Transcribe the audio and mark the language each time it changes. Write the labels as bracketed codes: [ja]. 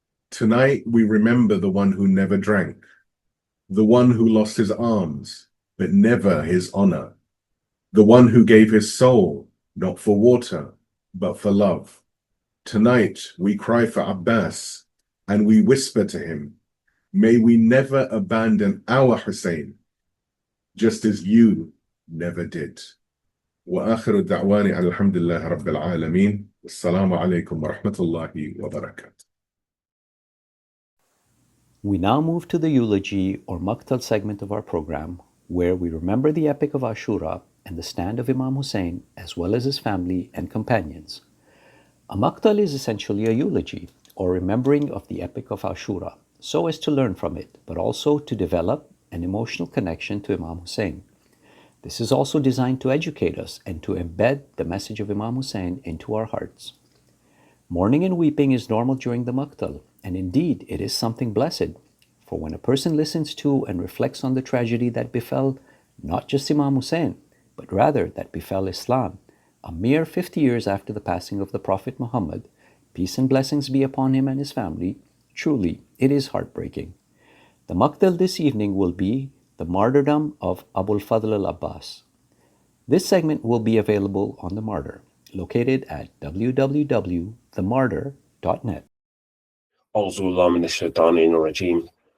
[en] Tonight we remember the one who never drank, the one who lost his arms, but never his honor, the one who gave his soul, not for water, but for love. Tonight we cry for Abbas, and we whisper to him, may we never abandon our Hussein, just as you never did. [ar] وآخر دعواني على الحمد لله رب العالمين والسلام عليكم ورحمة الله وبركاته. [en] We now move to the eulogy or Maqtal segment of our program, where we remember the epic of Ashura and the stand of Imam Hussein, as well as his family and companions. A Maqtal is essentially a eulogy, or remembering of the epic of Ashura, so as to learn from it, but also to develop an emotional connection to Imam Hussein. This is also designed to educate us and to embed the message of Imam Hussein into our hearts. Mourning and weeping is normal during the Maqtal, and indeed it is something blessed, for when a person listens to and reflects on the tragedy that befell not just Imam Hussein, but rather that befell Islam, a mere 50 years after the passing of the Prophet Muhammad, peace and blessings be upon him and his family, truly it is heartbreaking. The Maqtal this evening will be the martyrdom of Abul Fadhl al-Abbas. This segment will be available on The Martyr, located at www.themartyr.net. [ar] أعوذ بالله من الشيطان الرجيم